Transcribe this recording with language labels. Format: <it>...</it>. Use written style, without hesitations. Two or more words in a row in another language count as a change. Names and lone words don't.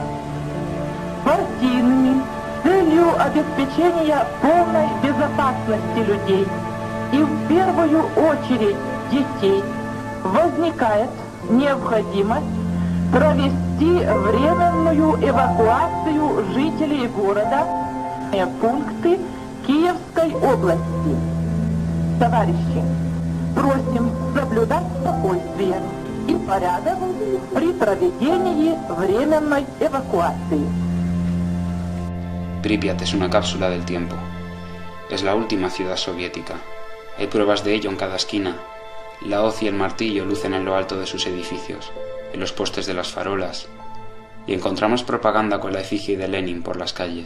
<ru>Партийными с целью обеспечения полной безопасности людей и в первую очередь детей возникает необходимость провести временную эвакуацию жителей города в пункты Киевской области. Товарищи, просим соблюдать спокойствие и порядок при проведении временной эвакуации.</ru> <es>Pripyat es una cápsula del tiempo. Es la última ciudad soviética. Hay pruebas de ello en cada esquina. La hoz y el martillo lucen en lo alto de sus edificios, en los postes de las farolas, y encontramos propaganda con la efigie de Lenin por las calles.</es>